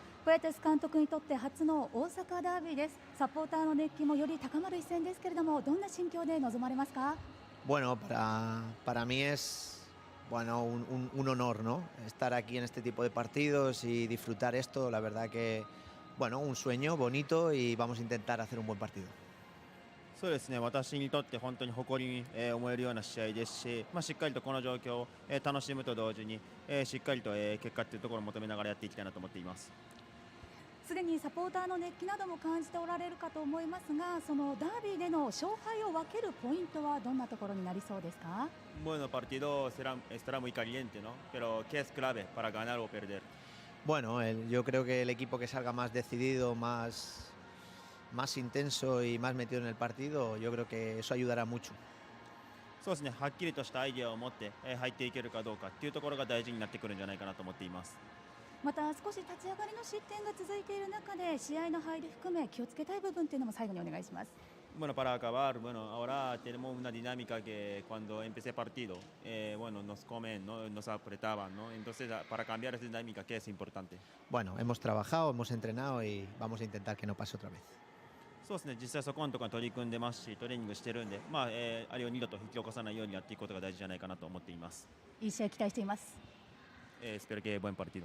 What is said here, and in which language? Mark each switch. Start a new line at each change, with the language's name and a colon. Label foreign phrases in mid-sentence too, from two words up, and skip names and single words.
Japanese: ポエテス監督にとって初の大阪ダービーです。サポーターの熱気もより高まる一戦ですけれども、どんな心境で臨まれますか？
Spanish: Bueno, para mí es bueno, un honor, ¿no? Estar aquí en este tipo de partidos y disfrutar esto, la verdad que, bueno, un sueño bonito y vamos a intentar hacer un buen partido.
Japanese: そうですね、私にとって本当に誇りに思えるような試合ですし、しっかりとこの状況を楽しむと同時にしっかりと結果というところを求めながらやっていきたいなと思っています。すでにサポーターの熱気なども感じておられるかと思いますが、そのダービーでの勝敗を分けるポイントはどんなところになりそうですか
Spanish: ？Bueno, partido estará muy caliente, ¿no? Pero ¿qué es clave para ganar o perder? Bueno, yo creo que el equipo que salga más decidido, más intenso y más metido en el partido, yo creo que eso ayudará mucho.
Japanese: そうですね、はっきりとしたアイデアを持って入っていけるかどうかっていうところが大事になってくるんじゃないかなと思っています。また少し立ち上がりの失点が続いている中で試合の入り含め気をつけたい部分というのも最後にお願いします。
Spanish: Bueno, para acabar, bueno, ahora tenemos una dinámica que cuando empecé el partido, bueno, nos comen, ¿no? Nos apretaban, ¿no? Entonces, para cambiar esa dinámica, ¿qué es importante? Bueno, hemos trabajado, hemos entrenado y vamos a intentar que no pase otra vez.
Japanese: そうですね、実際そこのところに取り組んでますし、トレーニングしてるんで、あれを二度と引き起こさないようにやっていくことが大事じゃないかなと思っています。いい試合期待しています。
Spanish: Espero que buen partido.